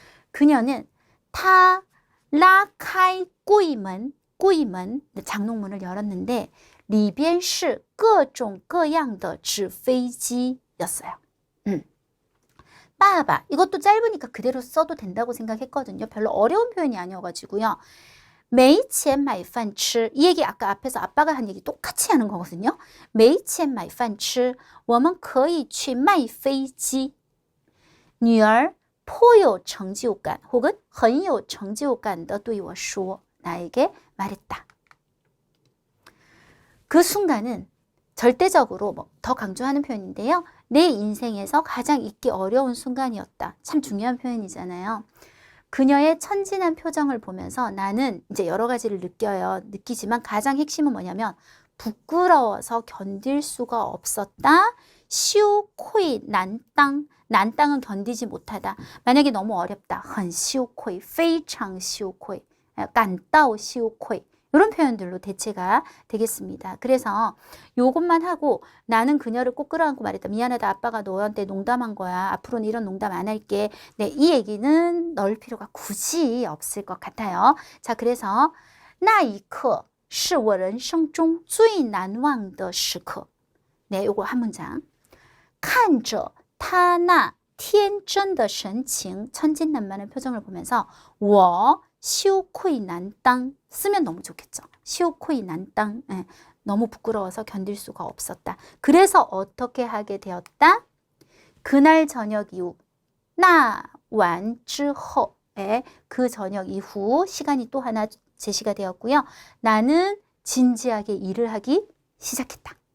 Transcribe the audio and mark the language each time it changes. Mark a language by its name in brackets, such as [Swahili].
[Korean] 그녀는 타 [Chinese] 拉开柜门 [Korean] 장롱문을 열었는데 [Chinese] 里边是各种各样的纸飞机 [Korean] 였어요. 빠바 이것도 짧으니까 그대로 써도 된다고 생각했거든요. 별로 어려운 표현이 아니어가지고요. [Chinese] 没钱买饭吃 [Korean] 이 얘기 아까 앞에서 아빠가 한 얘기 똑같이 하는 거거든요. [Chinese] 没钱买饭吃我们可以去卖飞机女儿颇有成就感 [Korean] 혹은 [Chinese] 很有成就感的对我说 [Korean] 나에게 말했다. 그 순간은 절대적으로 더 강조하는 표현인데요. 내 인생에서 가장 잊기 어려운 순간이었다. 참 중요한 표현이잖아요. 그녀의 천진한 표정을 보면서 나는 이제 여러 가지를 느끼지만 가장 핵심은 뭐냐면 부끄러워서 견딜 수가 없었다. 시우코이 난땅. 난땅은 견디지 못하다. 만약에 너무 어렵다. [Chinese] 很羞愧, 非常羞愧, 感到羞愧. [Korean] 이런 표현들로 대체가 되겠습니다. 그래서 요것만 하고 나는 그녀를 꼭 끌어안고 말했다. 미안하다. 아빠가 너한테 농담한 거야. 앞으로는 이런 농담 안 할게. 네, 이 얘기는 넣을 필요가 굳이 없을 것 같아요. 자, 그래서 [Chinese] 那一刻是我人生中最难忘的时刻. [Korean] 네, 요거 한 문장. [Chinese] 看着他那天真的神情, [Korean] 천진난만한 표정을 보면서 [Chinese] 我羞愧难当 [Korean] 쓰면 너무 좋겠죠. 羞愧难当 너무 부끄러워서 견딜 수가 없었다. 그래서 어떻게 하게 되었다? 그날 저녁 이후 [Chinese] 那晚之后 [Korean] 그 저녁 이후 시간이 또 하나 제시가 되었고요. 나는 진지하게 일을 하기 시작했다.